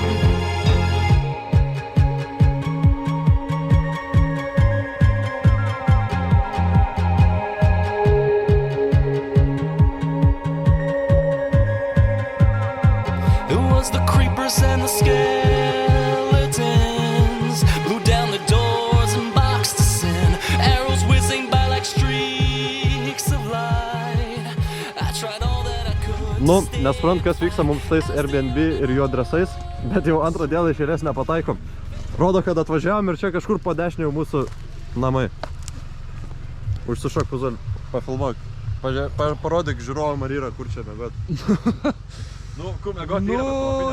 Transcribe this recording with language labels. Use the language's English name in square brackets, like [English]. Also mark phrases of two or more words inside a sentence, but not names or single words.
[English] It was the creepers and the skeletons blew down the doors and boxed us in. Arrows whizzing by like streaks of light. I tried all that I could. [Lithuanian] Nu, nesprant, kas vyksta mums tais Airbnb ir jų adresais, bet jau antrą dieną iš eilės nepataikom. Rodo, kad atvažiavom ir čia kažkur po dešinę jau mūsų namai. Užsišok, Puzol, pafilmuok. Parodyk žiūrovam, ar yra kur čia mėgot. Nu, kur mėgot yra, bet